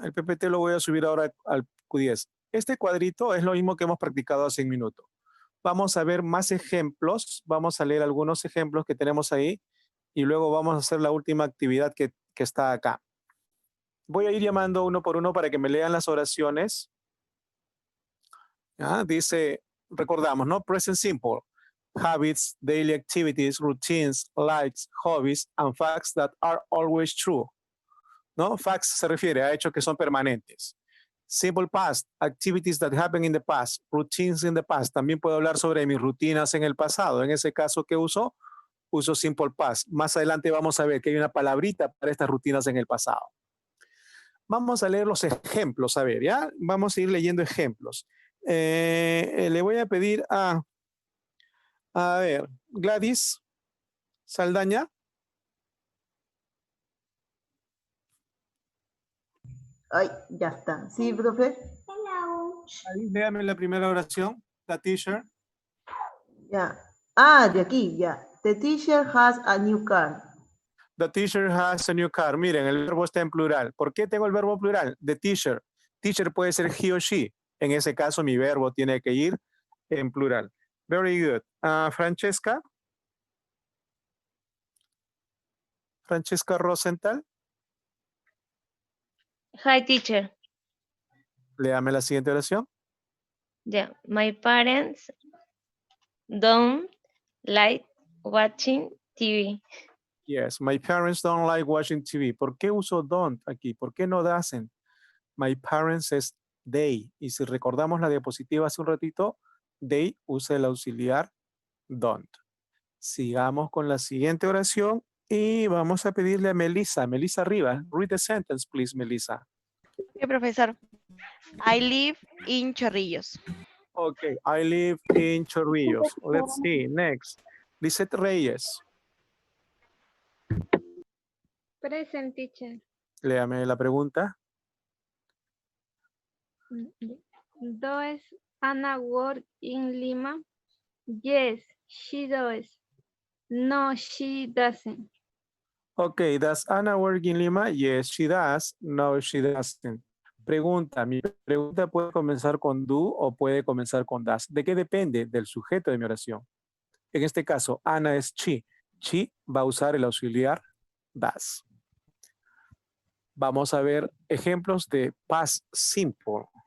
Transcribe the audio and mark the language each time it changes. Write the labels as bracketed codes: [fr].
[es] El PPT lo voy a subir ahora al Q10. Este cuadrito es lo mismo que hemos practicado hace un minuto. Vamos a ver más ejemplos. Vamos a leer algunos ejemplos que tenemos ahí. Y luego vamos a hacer la última actividad que está acá. Voy a ir llamando uno por uno para que me lean las oraciones. ¿Ya? Dice, recordamos, ¿no? Present simple. [en] Habits, daily activities, routines, likes, hobbies, and facts that are always true. [es] ¿No? Facts se refiere a hechos que son permanentes. [en] Simple past, activities that happen in the past, routines in the past. [es] También puedo hablar sobre mis rutinas en el pasado. En ese caso, ¿qué uso? Uso simple past. Más adelante vamos a ver que hay una palabrita para estas rutinas en el pasado. Vamos a leer los ejemplos, a ver, ¿ya? Vamos a ir leyendo ejemplos. Le voy a pedir a A ver, Gladys Saldaña. Ay, ya está. Sí, profe. Ahí, léame la primera oración. [en] The teacher. [es] Ya. Ah, de aquí, ya. [en] The teacher has a new car. The teacher has a new car. [es] Miren, el verbo está en plural. ¿Por qué tengo el verbo plural? The teacher. Teacher puede ser he o she. En ese caso, mi verbo tiene que ir en plural. [en] Very good. Francesca. Francesca Rosenthal. Hi, teacher. [es] Léame la siguiente oración. [en] Yeah, my parents don't like watching TV. Yes, my parents don't like watching TV. [es] ¿Por qué uso don't aquí? ¿Por qué no doesn't? My parents es they. Y si recordamos la diapositiva hace un ratito, they usa el auxiliar don't. Sigamos con la siguiente oración y vamos a pedirle a Melissa. [en] Melissa Rivas. Read the sentence, please, Melissa. [es] Sí, profesor. [en] I live in Chorrillos. Okay, I live in Chorrillos. Let's see, next. Lisette Reyes. Present, teacher. [es] Léame la pregunta. [en] Does Anna work in Lima? Yes, she does. No, she doesn't. Okay, does Anna work in Lima? Yes, she does. No, she doesn't. [es] Pregunta, mi pregunta puede comenzar con do o puede comenzar con does. ¿De qué depende? Del sujeto de mi oración. En este caso, Ana es she. She va a usar el auxiliar does. Vamos a ver ejemplos de past simple.